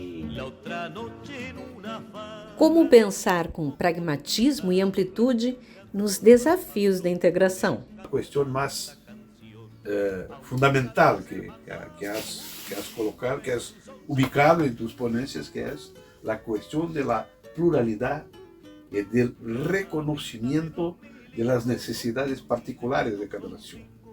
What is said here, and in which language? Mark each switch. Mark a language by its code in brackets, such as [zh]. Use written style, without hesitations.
[es] La otra noche en una farra. [pt] Como pensar com pragmatismo e amplitude nos desafios da integração? [es] La cuestión más fundamental que has colocado, que has ubicado en tus ponencias, que es la cuestión de la pluralidad y del reconocimiento de las necesidades particulares de cada nación.